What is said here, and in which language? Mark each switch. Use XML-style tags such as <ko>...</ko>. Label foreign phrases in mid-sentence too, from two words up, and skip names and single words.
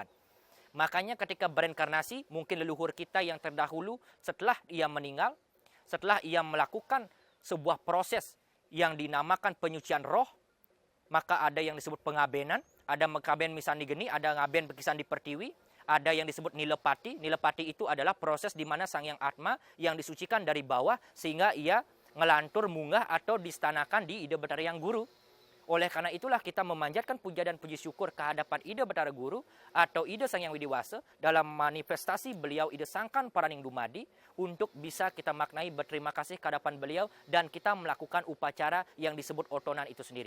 <id>Makanya ketika bereinkarnasi, mungkin leluhur kita yang terdahulu setelah ia meninggal, setelah ia melakukan sebuah proses yang dinamakan penyucian roh, maka ada yang disebut pengabenan, ada mengaben misani geni, ada ngaben pekisan di pertiwi, ada yang disebut nilepati. Nilepati itu adalah proses di mana Sang Yang Atma yang disucikan dari bawah sehingga ia</id> <ban>ngelantur munggah</ban> <id>atau distanakan di Ida Betara Yang Guru. Oleh karena itulah kita memanjatkan puja dan puji syukur kehadapan Ida Betara Guru atau Ida Sang Yang Widiwasa dalam manifestasi beliau Ida Sangkan Paraningdu Madi untuk bisa kita maknai berterima kasih kehadapan beliau dan kita melakukan upacara yang disebut otonan itu sendiri.</id>